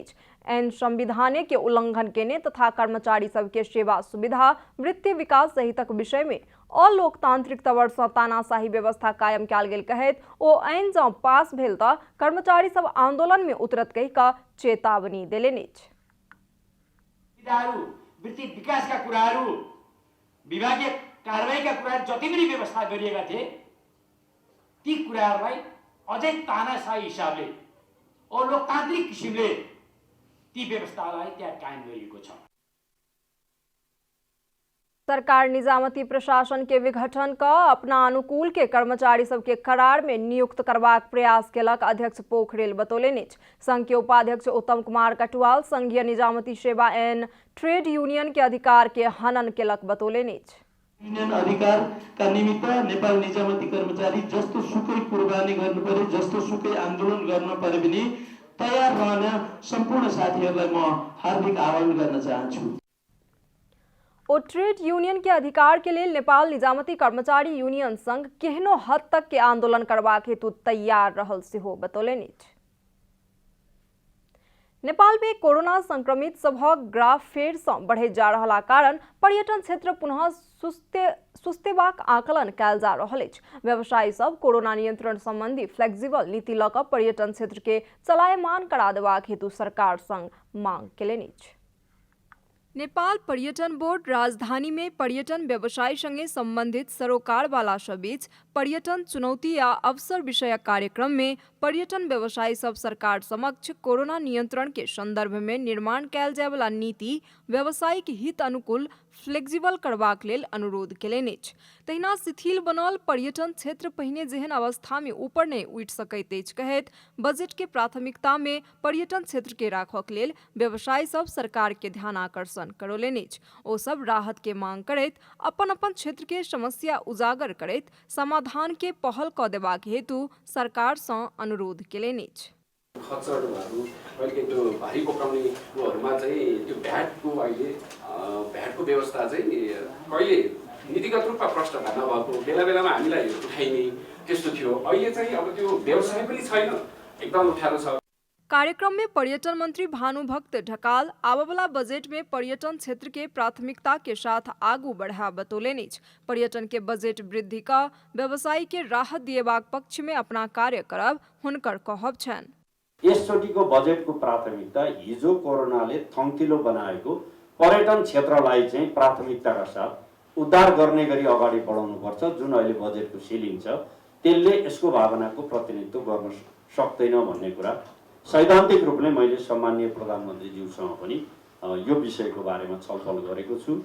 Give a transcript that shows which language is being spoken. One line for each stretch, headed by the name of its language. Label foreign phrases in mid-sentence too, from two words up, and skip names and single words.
Maithili: ऐन संविधान के उल्लंघन केने तथा कर्मचारी सबके सेवा सुविधा वृत्ति विकास सहितक विषय में अलोकतांत्रिक तवर सँ तानाशाही व्यवस्था कायम कयल गेल कहैत ओ ऐन जँ पास भेल तऽ कर्मचारी सब आंदोलन में उतरत कहि कऽ चेतावनी देलनि अछि।
Nepali: वृत्ति विकासका कुराहरू, विभागीय कारबाहीका कुराहरू जति पनि व्यवस्था गरिएका थिए ती कुराहरूलाई अझै तानाशाही हिसाबले अलोकतान्त्रिक किसिमले ती व्यवस्थालाई त्यहाँ कायम गरिएको छ।
Maithili: सरकार निजामती प्रशासन के विघटन का अपना अनुकूल के कर्मचारी सबके करार में नियुक्त करबाक प्रयास केलक अध्यक्ष पोखरेल बतौलनि। संघ के उपाध्यक्ष उत्तम कुमार कटुवाल संघीय निजामती सेवा ऐन
English: trade union
Maithili: के अधिकार के हनन केलक बतौलनि।
Nepali: यूनियन अधिकार का निमित्त नेपाल निजामती कर्मचारी जस्तो सुकै कुर्बानी गर्नु पर्यो, जस्तो सुकै आन्दोलन गर्न पर्यो भने तयार रहन सम्पूर्ण साथीहरूलाई म हार्दिक आह्वान गर्न चाहन्छु।
Maithili: और
English: trade union
Maithili: के अधिकार के लिए नेपाल निजामती कर्मचारी यूनियन संघ केहनो हद तक के आंदोलन करबाक हेतु तैयार रहल सेहो बतौलनि। नेपाल में कोरोना संक्रमित सभक ग्राफ फेर सँ बढ़े जा रहला कारण पर्यटन क्षेत्र पुनः सुस्तेबाक आकलन कयल जा रहल अछि। व्यवसायी सब कोरोना नियंत्रण संबंधी फ्लेक्सिबल नीति लऽ कऽ पर्यटन क्षेत्र के चलायमान करा देबाक हेतु सरकार संग मांग केलनि अछि। नेपाल पर्यटन बोर्ड राजधानी में पर्यटन व्यवसाय संगे संबंधित सरोकार वाला सब बीच पर्यटन चुनौती या अवसर विषयक कार्यक्रम में पर्यटन व्यवसायी सब सरकार समक्ष कोरोना नियंत्रण के संदर्भ में निर्माण कयल जाय वाला नीति व्यवसायिक हित अनुकूल फ्लेक्सिबल करबाक लेल अनुरोध केलनि अछि। तहिना शिथिल बनल पर्यटन क्षेत्र पहिने जेहन अवस्था में ऊपर नहीं उठि सकैत अछि कहैत बजट के प्राथमिकता में पर्यटन क्षेत्र के राखक लेल व्यवसायी सब सरकार के ध्यान आकर्षण करौलनि अछि। ओ सब राहत के मांग करैत अपन अपन क्षेत्र के समस्या उजागर करैत समाधान के पहल क देबाक हेतु सरकार सँ अनुरोध केलनि अछि।
Nepali: खर्चहरू अहिले त्यो भारी बोक्राउनेहरूमा चाहिँ त्यो भ्याटको अहिले भ्याटको व्यवस्था चाहिँ कहिले नीतिगत रूपमा प्रश्न नभएको बेला बेलामा हामीलाई उठाइने त्यस्तो थियो। अहिले चाहिँ अब त्यो व्यवसाय पनि छैन, एकदम अप्ठ्यारो छ।
Maithili: कार्यक्रम में पर्यटन मंत्री भानुभक्त ढकाल आवावाला बजट में पर्यटन क्षेत्र के प्राथमिकता के साथ आगू बढ़ा बतौलनि। पर्यटन के बजट वृद्धि का व्यवसायी के राहत दिएबाक पक्ष में अपना कार्य करब हुनकर कहब छन्।
Nepali: यसचोटिको बजेटको प्राथमिकता हिजो कोरोनाले थङ्किलो बनाएको पर्यटन क्षेत्रलाई चाहिँ प्राथमिकताका साथ उद्धार गर्ने गरी अगाडि बढाउनुपर्छ। जुन अहिले बजेटको सिलिङ छ त्यसले यसको भावनाको प्रतिनिधित्व गर्न सक्दैन भन्ने कुरा सैद्धान्तिक रूपले मैले सम्माननीय प्रधानमन्त्रीज्यूसँग पनि यो विषयको बारेमा छलफल गरेको छु।